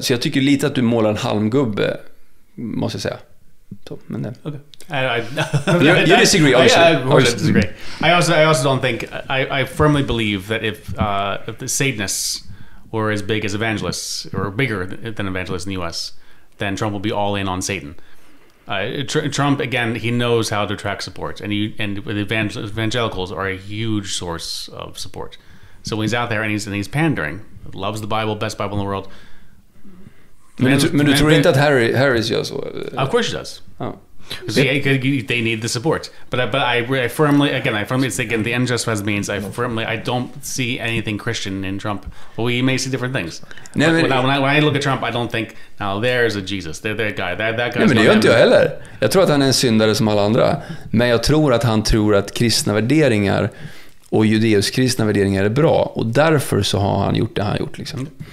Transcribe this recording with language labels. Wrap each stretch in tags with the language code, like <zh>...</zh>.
<sv>Så jag tycker lite att du målar en halmgubbe, måste jag säga. Så, men det. Okay.</sv> <en>You disagree, obviously. I of course I disagree. I also don't think, I firmly believe that if the Satanists were as big as evangelists, or bigger than evangelists in the US, then Trump will be all in on Satan. Trump, again, he knows how to attract support, and evangelicals are a huge source of support. So when he's out there and he's pandering, loves the Bible, best Bible in the world.</en> <sv>Men du tror inte att Harris gör så?</sv> <en>Of course he does. Oh. Because they need the support. But I firmly it's again the end justifies means. I don't see anything Christian in Trump. But we may see different things. When I look at Trump, I don't think now there's a Jesus. There's that guy. That guy.</en> <sv>Nej, men det gör inte jag heller. Jag tror att han är en syndare som alla andra. Men jag tror att han tror att kristna värderingar och judeus-kristna värderingar är bra, och därför så har han gjort det han har gjort liksom.</sv>